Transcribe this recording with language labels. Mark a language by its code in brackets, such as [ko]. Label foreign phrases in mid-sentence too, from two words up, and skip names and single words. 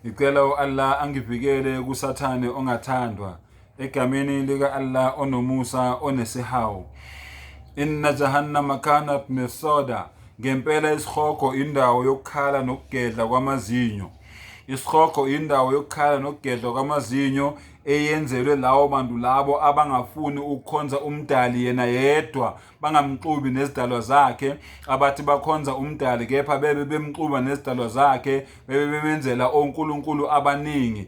[zu] Ngicela Allah angivikele kusathane ongathandwa egameni lika Allah onomusa onesihawu. [ar] إن جهنم كانت مرصادا. [zu] Ngempela isihogo indawo yokukhala nokugedla kwamazinyo. Isihogo indawo yokukhala nokugedla kwamazinyo eyenzelwe lawo bantu labo abangafuni ukukhonza umdali yena yedwa, bangamxubi nezidalwa zakhe, abathi bakhonza umdali kepha bebe bemxuba nezidalwa zakhe, bebe bemenzela onkulunkulu abaningi.